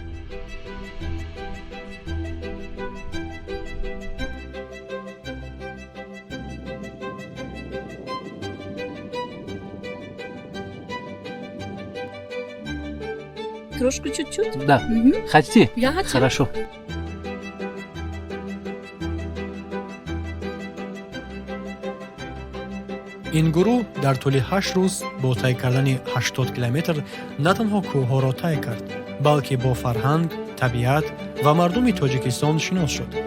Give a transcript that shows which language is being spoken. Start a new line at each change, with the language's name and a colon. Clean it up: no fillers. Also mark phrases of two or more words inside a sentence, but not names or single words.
Russian: Трошку чуть-чуть? Да. Хотите? Я хочу. Хорошо.
Tajik: ин гурӯҳ дар тӯли 8 рӯз бо тай кардани 80 километр на танҳо кӯҳҳоро тай кард, балки бо фарҳанг, табиат ва мардуми Тоҷикистон шинос шуд.